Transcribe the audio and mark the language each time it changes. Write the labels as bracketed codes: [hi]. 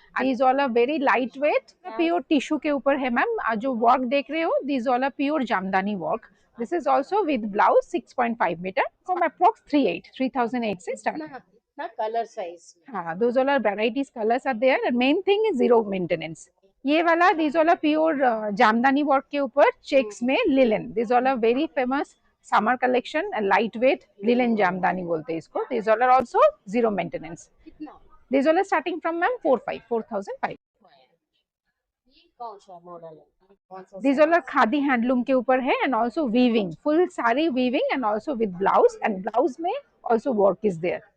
[en] And these all are very lightweight, pure tissue [hi] के ऊपर है मैम। जो work देख रहे हो, [en] these all are pure jamdani work. This is also with blouse 6.5 meter from approx 3,008 से start. [hi] ना कलर साइज. [en] हाँ, those all are varieties, colors are there, and main thing is zero maintenance. [hi] ये वाला [en] these all are pure [hi] jamdani work के ऊपर checks में linen. [en] These all are very famous summer collection and lightweight [hi] linen jamdani बोलते हैं इसको. [en] These all are also zero maintenance. [hi] कितना? [en] These all are starting from ma'am 4,500. [hi] ये कौन सा मॉडल है? कौन सा? [en] These all are [hi] khadi handloom के ऊपर है [en] and also weaving, full saree weaving and also with blouse, and blouse में also work is there.